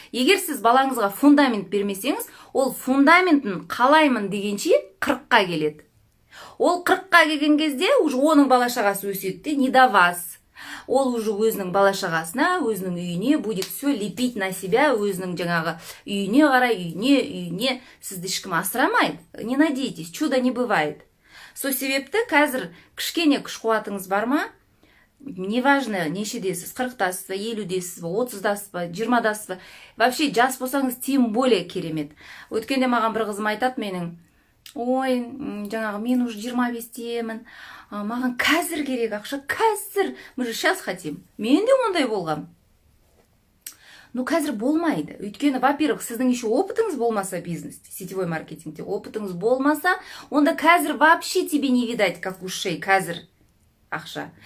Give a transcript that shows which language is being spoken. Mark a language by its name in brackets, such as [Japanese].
[Kazakh] Егер сіз балаңызға фундамент бермесеңіз, ол фундаментін қалаймын дегенше 40-қа келеді. Ол 40-қа келген кезде уже оның бала-шағасы өседі де, [Russian] не до вас. [Kazakh] Ол уже өзінің бала-шағасына, өзінің үйіне [Russian] будет все лепить на себя, [Kazakh] өзінің жаңағы үйіне қарай, үйіне сізді ешкім асырамайды. [Russian] Не надейтесь, чудо не бывает. [Kazakh] Сол себепті қазір кішкене күш қуатыңыз бар ма? Неважно, нешедесіз, 40-тасыз ба, 50-десіз ба, 30-дасыз ба, 20-дасыз ба. Вообще жас болсаңыз тем более керемет. Өткенде маған бір қызым айтады менің, ой, жаңағы мен уже 25-темін, маған қазір керек ақша, қазір, [Russian] мы же сейчас хотим. [Kazakh] Мен де ондай болғам. Ну, қазір болмайды. Өйткені, во-первых, сіздің еще опытыңыз болмаса бизнесте, сетевой маркетингте, опытыңыз болмаса, онда қазір [Russian] вообще тебе не видать, как ушей, [Kazakh] қазір ақша.